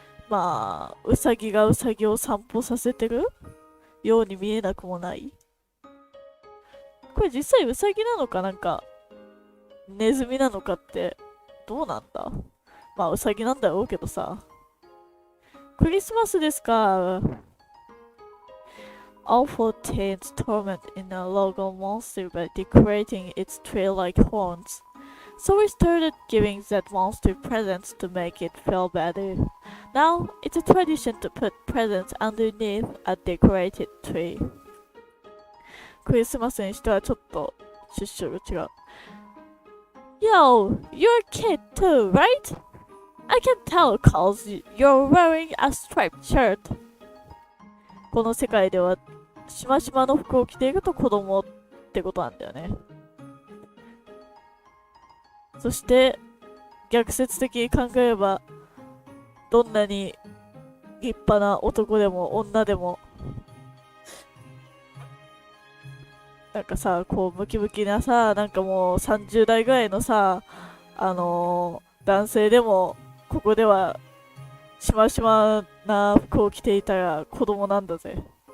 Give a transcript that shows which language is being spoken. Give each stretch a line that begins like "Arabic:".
Japanese: まあ、ウサギがウサギを散歩させてるように見えなくもない。これ実際ウサギなのかなんか、ネズミなのかってどうなんだ？まあウサギなんだろうけどさ。クリスマスですか？
English: Awful teens torment in a local monster by decorating its tree like horns. So we started giving that monster presents to make it feel better. Now, it's a tradition to put presents underneath a decorated tree.
Japanese: クリスマスにしてはちょっと出所が違う。
English: Yo, you're a kid too, right? I can tell cause you're wearing a striped shirt.
Japanese: この世界ではしましまの服を着ていると子供ってことなんだよね。そして逆説的に考えればどんなに立派な男でも女でもなんかさ、こうムキムキなさ、なんかもう30代ぐらいのさ、男性でもここではしましまな服を着ていたら子供なんだぜ。